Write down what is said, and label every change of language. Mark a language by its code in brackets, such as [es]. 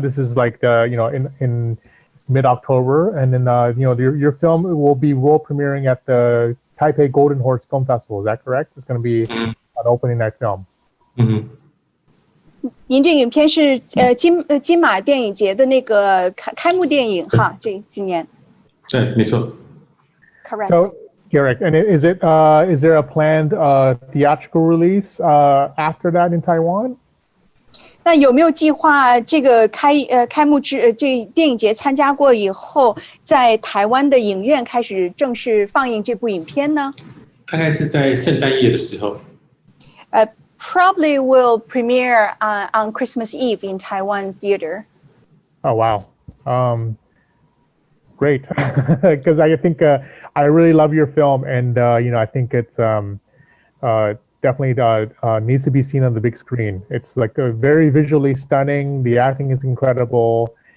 [en] This is like in mid-October, and then your film will be world premiering at the Taipei Golden Horse Film Festival. Is that correct? It's going to be an opening night film. [zh] 您这个影片是金马电影节的那个开幕电影哈，这今年。对，没错。 [en] Correct. So, Garrick, and is there a planned theatrical release after that in Taiwan? [zh] 那有没有计划这个开幕这电影节参加过以后，在台湾的影院开始正式放映这部影片呢？大概是在圣诞夜的时候。 [en] Probably will premiere on Christmas Eve in Taiwan theater. Oh wow, great! Because I think I really love your film, and I think it's definitely needs to be seen on the big screen. It's like very visually stunning. The acting is incredible,